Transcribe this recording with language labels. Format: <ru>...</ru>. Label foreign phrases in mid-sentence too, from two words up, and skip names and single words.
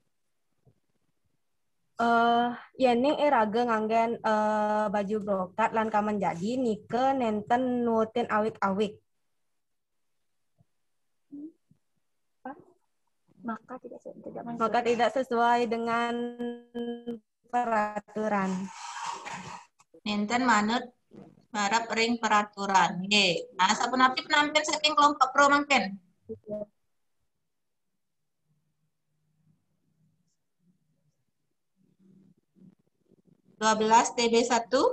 <ban>Yening raga nganggen baju brokat lan kamen jadi nike nenten nutin awik-awik.</ban> <id>Maka tidak sesuai dengan peraturan.</id> <ban>Nenten manut harap ring peraturan. Nggih. Nah, sapunapi penampilan saking kelompok pro mangken. 12 TB1.</ban>